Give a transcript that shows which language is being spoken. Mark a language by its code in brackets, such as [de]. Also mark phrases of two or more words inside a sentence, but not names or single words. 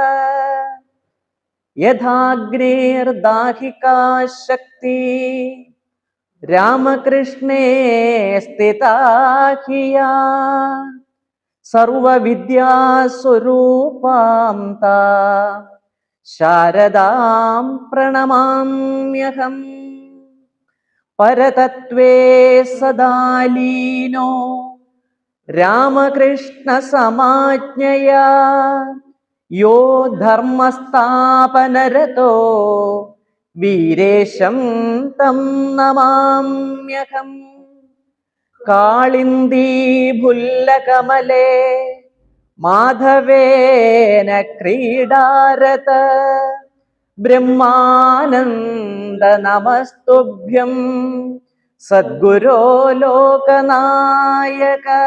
[sa] यथाग्निर्दाहिका शक्ति रामकृष्णे स्थिता हिया सर्वविद्यास्वरूपां तां शारदां प्रणमाम्यहम्। परतत्त्वे सदा लीनो രാമകൃഷ്ണ സമാജ്ഞയാ യോ ധർമ്മസ്ഥാപനരതോ വീരേശം തം നമാമ്യഹം. കാളിന്ദീ ഭുല്ലകമലേ മാധവേന ക്രീഡാരത ബ്രഹ്മാനന്ദ നമസ്തുഭ്യം സദ്ഗുരോ ലോകനായക.